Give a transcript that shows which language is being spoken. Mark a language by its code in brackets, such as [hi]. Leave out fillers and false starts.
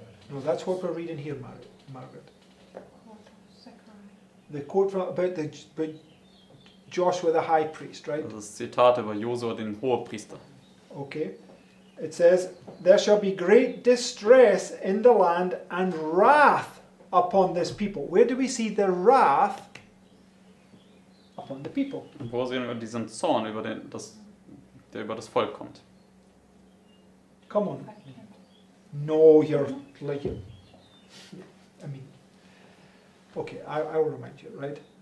[en] No, that's what we're reading here, Margaret. Zechariah. The quote from, about Joshua the high priest, right? [de] Also das Zitat über Josua, den Hohepriester. [en] Okay. It says, there shall be great distress in the land and wrath upon this people. Where do we see the wrath upon the people? [de] Und wo sehen wir diesen Zorn, der über das Volk kommt? [en] Come on. No, you're like, I mean, okay, I will remind you, right?